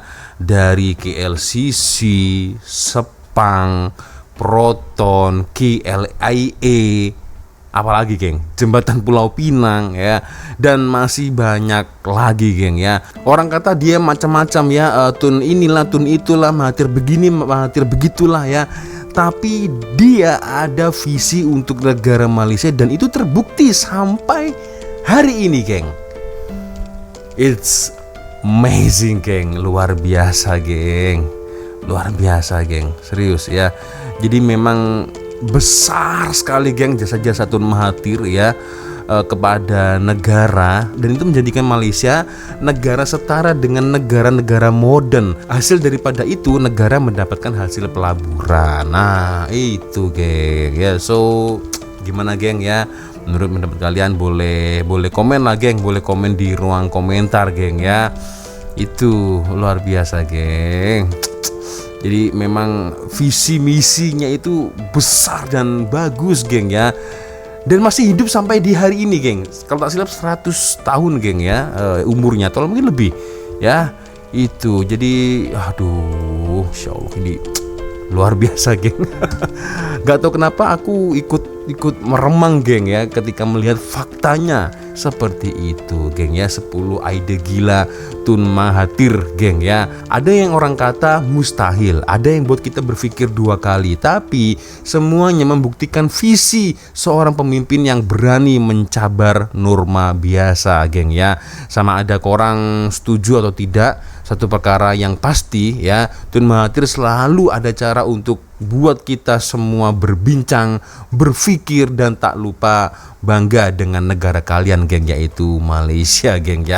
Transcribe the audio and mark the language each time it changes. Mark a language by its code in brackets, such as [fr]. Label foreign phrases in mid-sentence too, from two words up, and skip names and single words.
[id] Dari KLCC, Sepang, Proton, KLIA, apalagi, geng, jembatan Pulau Pinang ya, dan masih banyak lagi, geng ya. [ms] Orang kata dia macam-macam ya, Tun inilah, Tun itulah, Mahathir begini, Mahathir begitulah ya. Tapi dia ada visi untuk negara Malaysia dan itu terbukti sampai hari ini, geng. [en] It's amazing, [id] geng, luar biasa, geng, luar biasa, geng, serius ya. Jadi memang besar sekali geng jasa-jasa Tun Mahathir ya kepada negara, dan itu menjadikan Malaysia negara setara dengan negara-negara modern. [ms] Hasil daripada itu negara mendapatkan hasil pelaburan. [id] Nah itu geng ya. So gimana geng ya, menurut pendapat kalian? [ms] Boleh komen lah geng, boleh komen di ruang komentar geng ya. [id] Itu luar biasa geng. Jadi memang visi misinya itu besar dan bagus geng ya, dan masih hidup sampai di hari ini geng. [ms] Kalau tak silap 100 tahun geng ya umurnya, atau mungkin lebih ya. [id] Itu jadi aduh [ar] Insya Allah [id] ini luar biasa geng. Gak tahu kenapa aku ikut meremang geng ya ketika melihat faktanya seperti itu geng ya. 10 ide gila Tun Mahathir geng ya. [ms] Ada yang orang kata mustahil, ada yang buat kita berpikir 2 kali, tapi semuanya membuktikan visi seorang pemimpin yang berani mencabar norma biasa geng ya. Sama ada korang setuju atau tidak, satu perkara yang pasti ya, Tun Mahathir selalu ada cara untuk buat kita semua berbincang, berpikir, dan tak lupa bangga dengan negara kalian geng, yaitu Malaysia geng ya.